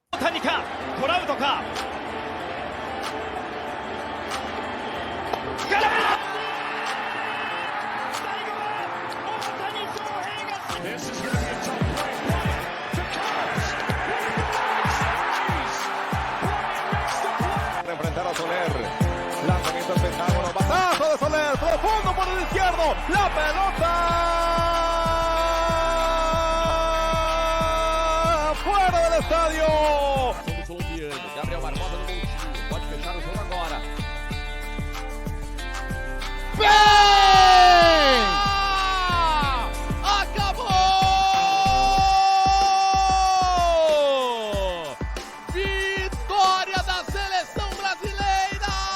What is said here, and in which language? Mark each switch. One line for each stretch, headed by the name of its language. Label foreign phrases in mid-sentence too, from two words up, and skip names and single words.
Japanese: 谷かトラウトか空振り最後は大谷翔平が
Spanish: enfrentar a Soler, lanzamiento al pentágono, batazo de Soler, profundo por el izquierdo, la pelota fuera del estadio. Somos colombiano,
Portuguese: Gabriel Barbosa no Montinho, pode fechar o jogo agora. ¡Bem! Acabou! Vitória da seleção brasileira!